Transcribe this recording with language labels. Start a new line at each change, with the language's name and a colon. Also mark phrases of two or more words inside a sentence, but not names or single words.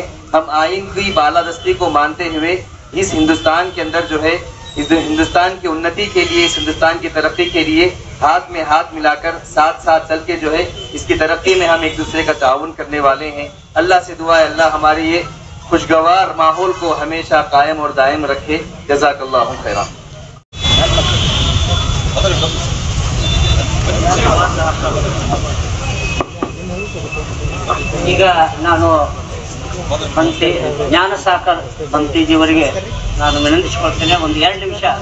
Hindi: हम आइन की बालादस्ती को मानते हुए इस हिंदुस्तान के अंदर जो है, इस हिंदुस्तान की उन्नति के लिए, इस हिंदुस्तान की तरक्की के लिए हाथ में हाथ मिलाकर साथ साथ चल के जो है इसकी तरक्की में हम एक दूसरे का ताउन करने वाले हैं। अल्लाह से दुआ है अल्लाह हमारे ये खुशगवार माहौल को हमेशा कायम और दायम रखे।
Arabic: جزاك الله خيرا.
Kannada: ಈಗ ನಾನು ಪಂಕ್ತಿ ಜ್ಞಾನ ಸಾಕರ್ ಪಂಕ್ತಿಜಿಯವರಿಗೆ ನಾನು ವಿನಂತಿಸಿಕೊಳ್ತೇನೆ, ಒಂದು 2 ನಿಮಿಷ.